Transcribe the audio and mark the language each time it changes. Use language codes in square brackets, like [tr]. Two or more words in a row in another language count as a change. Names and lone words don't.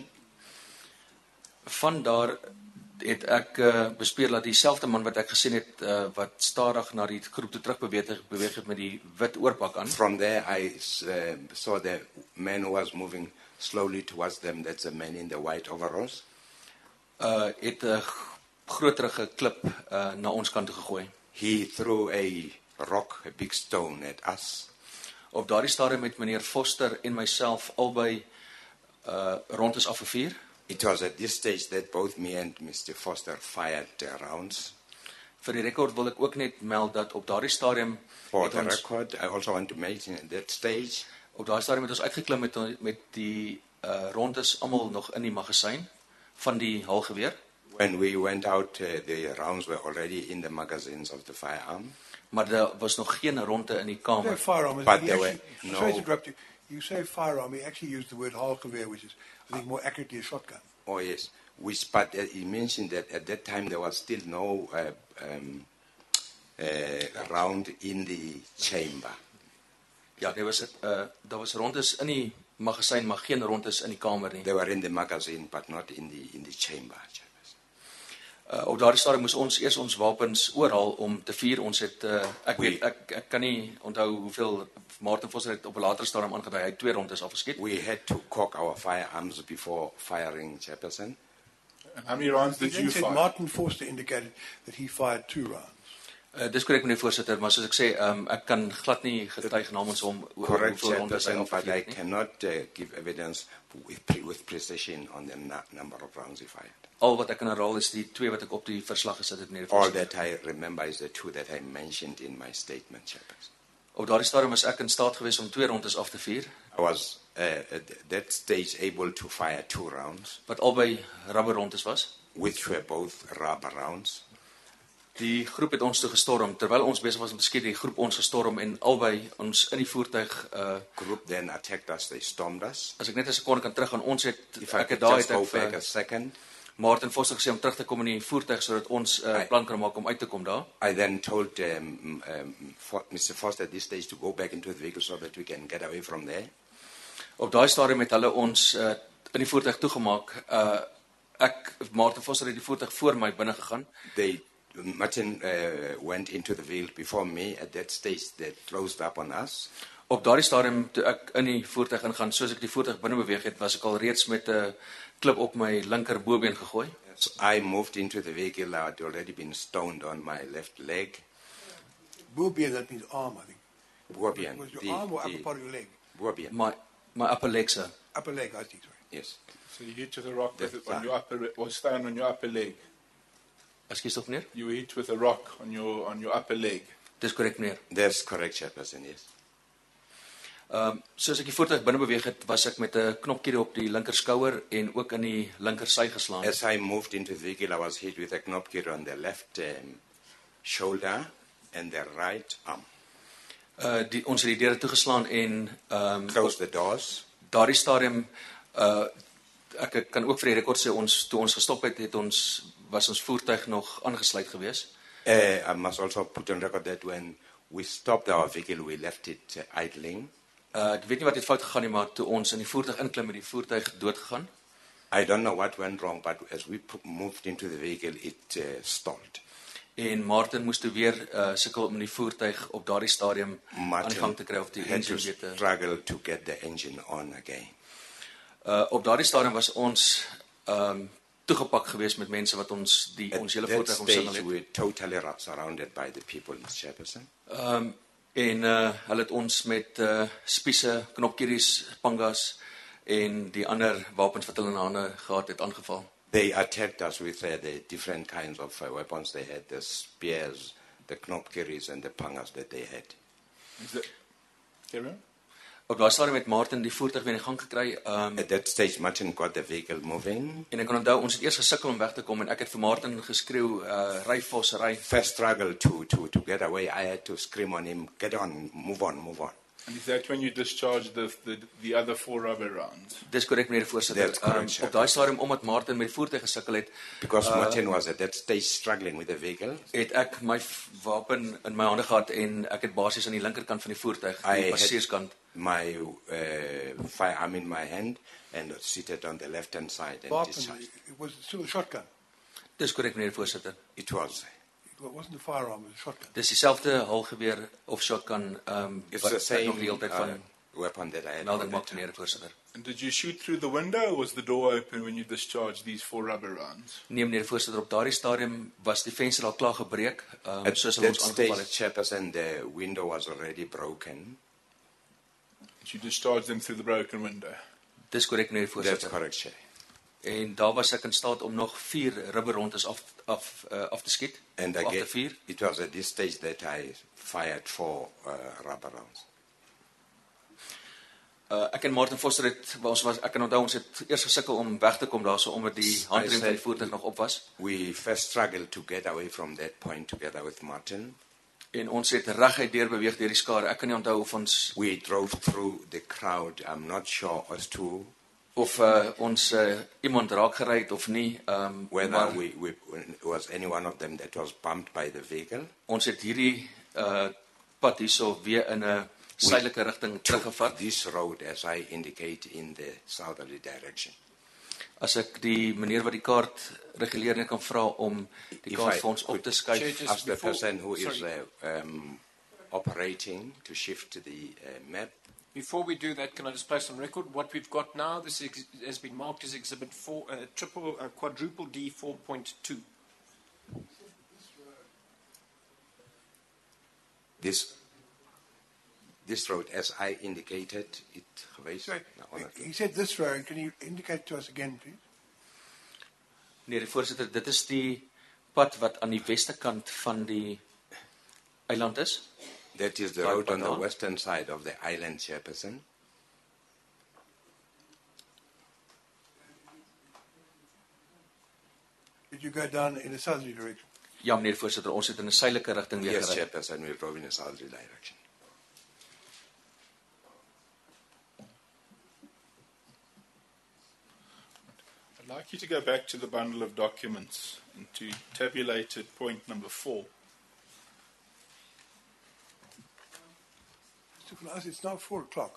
[af] Van daar het ek bespeur dat dieselfde man wat ek gesien het wat stadig na die groep toe terugbeweeg het met die wit oorpak aan. [en] From there I saw the man who was moving slowly towards them. That's the man in the white overalls. [af] Het 'n groterige klip na ons kant toe gegooi. [en] He threw a rock, a big stone at us. [af] Op daardie stadium het meneer Foster en myself albei rondes afgevuur. [en] It was at this stage that both me and Mr. Foster fired rounds. [af] Vir die rekord wil ek ook net meld dat op daardie stadium [en] For the record, I also want to mention at that stage. [af] Op daardie stadium het ons uitgeklim met die rondes almal nog in die magasyn van die halgeweer. [en] When we went out, the rounds were already in the magazines of the firearm. [af] Maar daar was nog geen ronde in die kamer. [en] Firearm, but there were sorry to interrupt you. You say firearm, he actually used the word halgeweer, which is, I think, more accurately a shotgun. Oh, yes. But he mentioned that at that time there was still no round in the chamber. [af] Ja, daar was rondes in die magasyn, maar geen rondes in die kamer nie. [en] They were in the magazine, but not in the chamber. [af] Op daardie stadium moes ons eers ons wapens oorhaal om te vuur. Ons het ek kan nie onthou hoeveel Martin Foster het op 'n later stadium aangedui. Hy het 2 rondes afgeskiet. [en] We had to cock our firearms before firing, Chairperson. And how many rounds did you fire? Martin Foster indicated that he fired 2 rounds. [af] Dis korrek, meneer voorsitter, maar soos ek sê, ek kan glad nie getuig namens hom [en] Correct, [af] hoeveel rondes hy [en] Chairperson, but I [af] afgevuur het nie. [en] cannot give evidence with precision on the number of rounds he fired. [af] Al wat ek kan herhaal is die 2 wat ek op die verslag gesit het, meneer [en] All [af] voorsitter. [en] that I remember is the 2 that I mentioned in my statement, Chairperson. [af] Op daardie stadium was ek in staat geweest om 2 rondes af te vuur. [en] I was at that stage able to fire 2 rounds. [af] Wat albei rubber rondes was. [en] Which were both rubber rounds. [af] Die groep het ons toe gestorm. Terwyl ons besig was om te skiet, die groep ons gestorm en albei ons in die voertuig [en] group then attacked us, they stormed us. [af] As ek net 'n sekonde kan teruggaan, ons het [en] If I [af] ek het [en] could [af] daai [en] just go [af] het [en] back a second. [af] Martin Foster gesê om terug te kom in die voertuig sodat ons plan kan maak om uit te kom daar. [en] I then told Mr. Foster at this stage to go back into the vehicle so that we can get away from there. [af] Op daai stadium het hulle ons in die voertuig toegemaak. Martin Foster het die voertuig voor my binne gegaan. [en] Martin went into the vehicle before me. At that stage, they closed up on us. [af] Op daardie stadium toe ek in die voertuig ingaan, soos ek die voertuig binne beweeg het, was ek al reeds met 'n klip op my linker bobeen gegooi. [en] So I moved into the vehicle. I had already been stoned on my left leg. Bobeen, that means arm, I think. Bobeen. Was your arm or upper part of your leg? Bobeen. My upper leg, sir. Upper leg, I think, sorry. Yes. So you hit with a rock The on your upper, or stand on your upper leg. [af] Ekskuus tog meneer. [en] You were hit with a rock on your upper leg. [af] Dis korrek meneer. [en] That's correct, Chairperson, yes. [af] Soos ek die voertuig binne beweeg het, was ek met 'n knopkierie op die linkerskouer en ook in die linkersy geslaan. [en] As I moved into the vehicle, I was hit with a knopkierie on the left shoulder and the right arm. [af] Ons het die deure toegeslaan en [en] close the doors. [af] Daardie stadium ek kan ook vir die rekord sê toe ons gestop het, was ons voertuig nog aangesluit gewees. [en] I must also put on record that when we stopped our vehicle, we left it idling. [af] Ek weet nie wat het fout gegaan nie, maar toe ons in die voertuig inklim, het die voertuig doodgegaan. [en] I don't know what went wrong, but as we moved into the vehicle, it stalled. [af] En Martin moes toe weer sukkel om die voertuig op daardie stadium aan die gang te kry of die engine weer te [en] struggle to get the engine on again. [af] Op daardie stadium was ons toegepak gewees met mense wat ons hele voertuig omsingel het. [en] We were totally surrounded by the people, Mr. Chairperson. [af] En hulle het ons met spiese, knopkieries, pangas en die ander wapens wat hulle in hande gehad het aangeval. [en] They attacked us with the different kinds of weapons they had, the spears, the knopkieries and the pangas that they had. [af] Op daardie stadium het Martin die voertuig weer in gang gekry. [en] At that stage, Martin got the vehicle moving. [af] En ek kan onthou, ons het eers gesukkel om weg te kom en ek het vir Martin geskreeu, ry vos, ry. [en] First struggle to get away, I had to scream on him, get on, move on, move on. And is that when you discharged the other 4 rubber rounds? [af] Dis korrek, meneer die voorsitter. Op daai stadium, omdat Martin met die voertuig gesukkel het, [en] because Martin was at that stage struggling with the vehicle, [af] het ek my wapen in my hande gehad en ek het basies aan die linkerkant van die voertuig, die passasierskant, [en] my firearm in my hand and seated on the left-hand side and discharged. It was still a shotgun. [af] Dis korrek, meneer die voorsitter. [en] It was. It wasn't a firearm, it was a shotgun. [af] Dis dieselfde halgeweer of shotgun [en] it's [af] wat [en] the same [af] nog die hele tyd van [en] weapon that I had. [af] melding maak, meneer die voorsitter. [en] And did you shoot through the window or was the door open when you discharged these 4 rubber rounds? [af] Nee, meneer die voorsitter, op daardie stadium was die venster al klaar gebreek, soos hulle ons aangeval het. [en] Chairperson, the window was already broken. You discharged them through the broken window? [af] Dis korrek, meneer die voorsitter. [en] That's correct, Chair. [af] En daar was ek in staat om nog 4 rubberrondes af te skiet. [en] And [af] af [en] again, [af] te vuur. [en] it was at this stage that I fired 4 rubber rounds. [af] Ek en Martin Foster ek kan onthou, ons het eers gesukkel om weg te kom daarso, omdat die handrem van die voertuig nog op was. [en] We first struggled to get away from that point together with Martin. [af] En ons het reguit deur beweeg deur die skare. Ek kan nie onthou of ons [en] we drove through the crowd. I'm not sure as to [af] of ons iemand raak gery het of nie. [en] Whether we was any one of them that was bumped by the vehicle. [af] Ons het hierdie pad hierso weer in 'n suidelike rigting teruggevat. [en] This road, as I indicate, in the southerly direction. [af] As ek die meneer wat die kaart reguleer net kan vra om die kaart vir ons op te skuif. [en] As the person who is operating to shift the map. Before we do that, can I just place on record what we've got now? This has been marked as Exhibit 4, quadruple D 4.2. This road, as I indicated, it Sorry, he said this road. Can you indicate to us again, please? [af] Nee, die voorsitter, dit is die pad wat aan die weste kant van die eiland is. [en] That is the road on the western side of the island, Chairperson. Did you go down in a southerly direction? [af] Ja, meneer voorsitter, ons het in 'n suidelike rigting weer gery. [en] Yes, Chairperson, we drove in a southerly direction. I'd like you to go back to the bundle of documents and to tabulate at point number 4. It's now 4 o'clock.